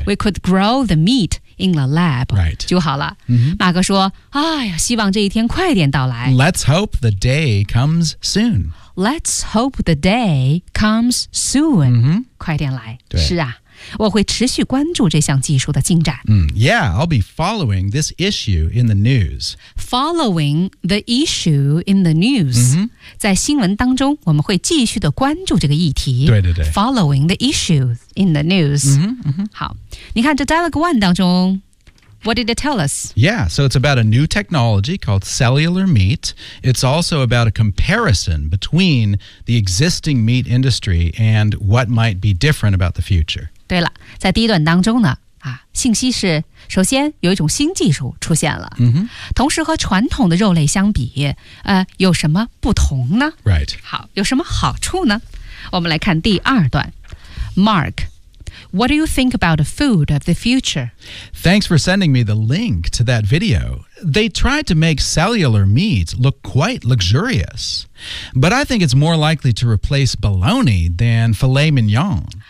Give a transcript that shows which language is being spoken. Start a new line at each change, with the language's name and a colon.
English: We could grow the meatIn the lab、 right.
Chinese: 就好了、
English: mm-hmm.
Chinese: 马哥说哎呀，希望这一天快点到来
English: Let's hope the day comes soon Let's hope the day comes soon、 mm-hmm.
Chinese: 快点来对是啊我会持续关注这项技术的进展。
English: Yeah, I'll be following this issue in the news. Following the issue in the news.、 Mm-hmm.
Chinese: 在新闻当中我们会继续的关注这个议题。对对对。
English: Following the issue in the news.、 Mm-hmm.
Chinese: 好你看这
English: Dialogue One
Chinese: 当中
English: What did it tell us? Yeah, so it's about a new technology called cellular meat. It's also about a comparison between the existing meat industry and what might be different about the future.
Chinese: 对了，在第一段当中呢，信息是首先有一种新技术出现了、
English: mm-hmm.
Chinese: 同时和传统的肉类相比有什么不同呢
English: Right.
Chinese: 好，有什么好处呢？我们来看第二段
English: MarkWhat do you think about the food of the future? Thanks for sending me the link to that video. They tried to make cellular meat look quite luxurious. But I think it's more likely to replace bologna than filet mignon.